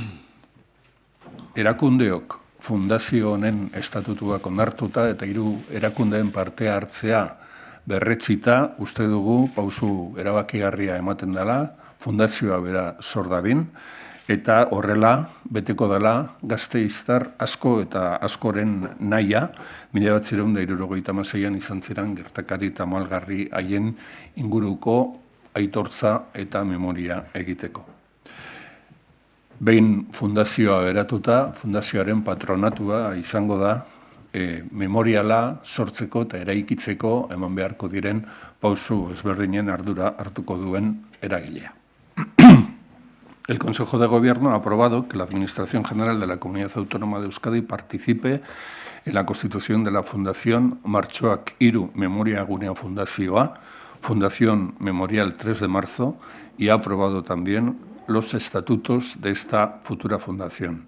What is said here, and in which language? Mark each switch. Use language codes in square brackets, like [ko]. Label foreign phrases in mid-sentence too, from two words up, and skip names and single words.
[eu] Erakundeok fundazio honen estatutuak onartuta eta 3 erakundeen parte hartzea berretzita, uste dugu pausu erabakigarria ematen dela, fundazioa bera sor dadin, eta horrela beteko dela gasteiztar asko eta askoren nahia, 1976an izan ziren gertakari tamalgarri haien inguruko aitortza eta memoria egiteko. Behin fundazioa eratuta, fundazioaren patronatua izango da memoriala sortzeko eta eraikitzeko eman beharko diren pausu ezberdinen ardura hartuko duen eragilea. [es] El Consejo de Gobierno ha aprobado que la Administración General de la Comunidad Autónoma de Euskadi participe en la constitución de la Fundación Martxoak 3 Memoria Gunea Fundazioa, Fundación Memorial 3 de marzo, y ha aprobado también los estatutos de esta futura fundación.